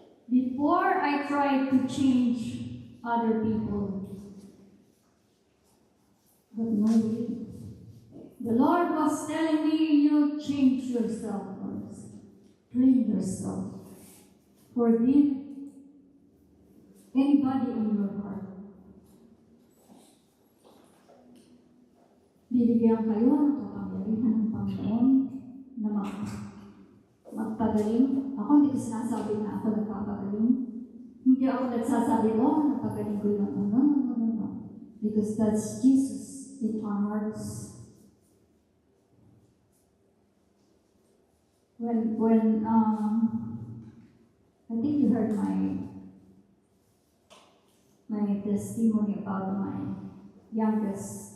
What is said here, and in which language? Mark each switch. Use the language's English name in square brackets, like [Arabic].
[English] Before I try to change other people, but no way. The Lord was telling me, you change yourself first. Clean yourself. Forgive anybody in your heart. [Filipino] Bibigyan kayo ng kapangyarihan ng Panginoon na magpagaling. Ako hindi ko sinasabi na ako nagpapagaling. Hindi ako nagsasabi, napagaling ko yun. [English] No. Because that's Jesus in our hearts. When I think you heard my testimony about my youngest.